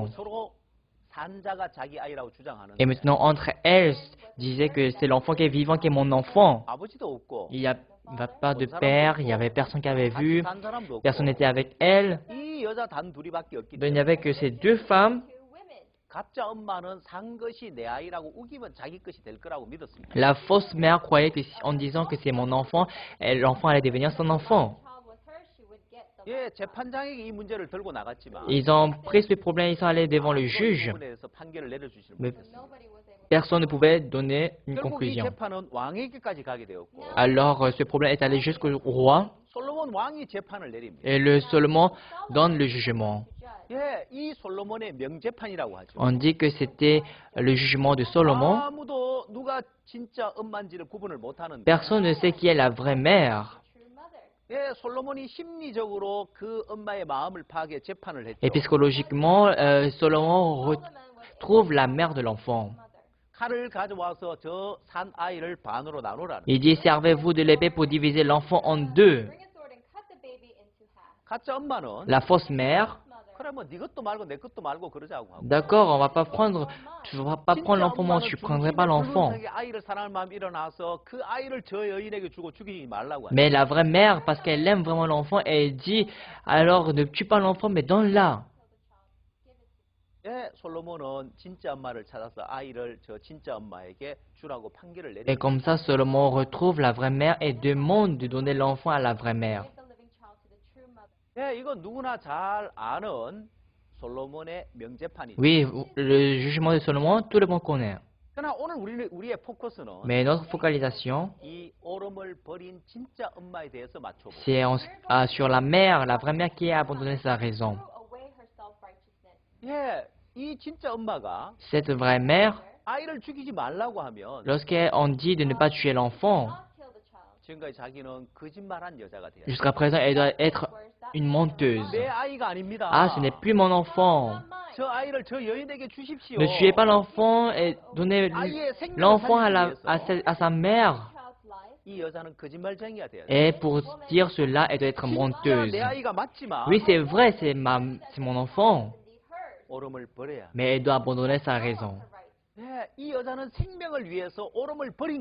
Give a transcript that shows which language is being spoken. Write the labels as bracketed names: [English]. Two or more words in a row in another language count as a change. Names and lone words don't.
[Korean] 서로 산자가 자기 아이라고 주장하는데 [French] Et maintenant, entre elles, disait que c'est l'enfant qui est vivant qui est mon enfant. [Korean] 아버지도 없고 [French] Il n'y avait pas de père, il n'y avait personne qui avait [Korean] 같이 [French] vu, [Korean] 산 사람도 없고 [French] personne n'était avec elle. [Korean] 이 여자 단 둘이밖에 없기 [French] Donc, il n'y [Korean] 때문에 [French] avait que ces deux femmes. [Korean] 가짜 엄마는 산 것이 내 아이라고 우기면 자기 것이 될 거라고 믿었습니다. [French] La fausse mère croyait que en disant que c'est mon enfant, l'enfant allait devenir son enfant. [Korean] 예, 재판장에게 이 문제를 들고 나갔지만 [French] Ils ont pris ce problème, ils sont allés devant le [Korean] 이 [French] juge. [Korean] 부분에 대해서 판결을 내려주지는 [French] Mais [Korean] 못했어요. [French] personne ne pouvait donner une [Korean] 결국 이 [French] conclusion. [Korean] 재판은 왕에게까지 가게 되었고 [French] Alors, ce problème est allé jusqu'au roi [Korean] 솔로몬 왕이 재판을 내립니다. [French] et le Solomon donne le jugement. [Korean] 예, 이 솔로몬의 명재판이라고 하죠. [French] On dit que c'était le jugement de Solomon. [Korean] 아무도 누가 진짜 엄마인지를 구분을 못하는데 [French] Personne ne sait qui est la vraie mère. [Korean] 예, 솔로몬이 심리적으로 그 엄마의 마음을 파악해 재판을 했죠. [French] Et psychologiquement, Solomon retrouve la mère de l'enfant. [Korean] 칼을 가져와서 저 산 아이를 반으로 나누라는. [French] Il dit, servez-vous de l'épée pour diviser l'enfant en deux. [Korean] 가짜 엄마는 [French] La fausse mère, [Korean] 그래 뭐 네 것도 말고 내 것도 말고 그러자고 하고. [French] d'accord, tu vas pas prendre l'enfant, moi je prendrai pas l'enfant. [Korean] 아이를 사랑할 마음이 일어나서 그 아이를 저 여인에게 주고 죽이지 말라고 하죠. [French] Mais la vraie mère, parce qu'elle aime vraiment l'enfant, elle dit, alors ne tue pas l'enfant, mais donne-la. [Korean] 예, 솔로몬은 진짜 엄마를 찾아서 아이를 저 진짜 엄마에게 주라고 판결을 [French] Et [Korean] 내립니다. [French] comme ça, Solomon retrouve la vraie mère et demande de donner l'enfant à la vraie mère. [Korean] 예, 이건 누구나 잘 아는 솔로몬의 명재판이죠. [French] Oui, le jugement de Solomon, tout le monde connaît. [Korean] 그러나 오늘 우리의 포커스는 [French] Mais notre focalisation, [Korean] 이 오름을 버린 진짜 엄마에 대해서 맞춰보고 [French] c'est sur la mère, la vraie mère qui a abandonné sa raison. [Korean] 예, 이 진짜 엄마가 [French] Cette vraie mère, [Korean] 아이를 죽이지 말라고 하면 [French] lorsqu'on dit de ne pas tuer l'enfant, [Korean] 지금까지 자기는 거짓말한 여자가 돼요. [French] jusqu'à présent, elle doit être une menteuse. [Korean] 내 아이가 아닙니다. [French] Ah, ce n'est plus mon enfant. [Korean] 저 아이를 저 여인에게 주십시오. [French] Ne tuez pas l'enfant et donnez [Korean] 아이의 생명을 [French] l'enfant [Korean] 살리기 위해서 [French] à sa mère. [Korean] 이 여자는 거짓말쟁이가 돼요. [French] Et pour dire cela, elle doit être [Korean] 진짜 [French] menteuse. [Korean] 내 아이가 맞지만 [French] Oui, c'est vrai, c'est mon enfant. [Korean] 오름을 버려야. [French] Mais elle doit abandonner sa raison. [Korean] 예, 이 여자는 생명을 위해서 오름을 버린